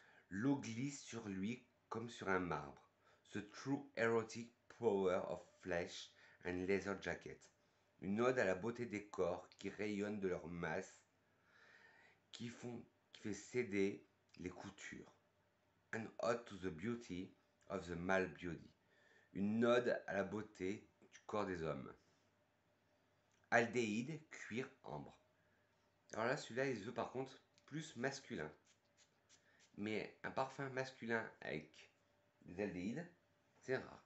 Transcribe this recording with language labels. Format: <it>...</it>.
<fr>L'eau glisse sur lui comme sur un marbre.</fr> <en>The true erotic power of flesh and leather jacket.</en> <fr>Une ode à la beauté des corps qui rayonnent de leur masse, qui fait céder les coutures.</fr> <en>An ode to the beauty of the male body.</en> <fr>Une ode à la beauté du corps des hommes. Aldéhyde, cuir, ambre. Alors là, celui-là, il se veut par contre plus masculin. Mais un parfum masculin avec des aldéhydes, c'est rare.</fr>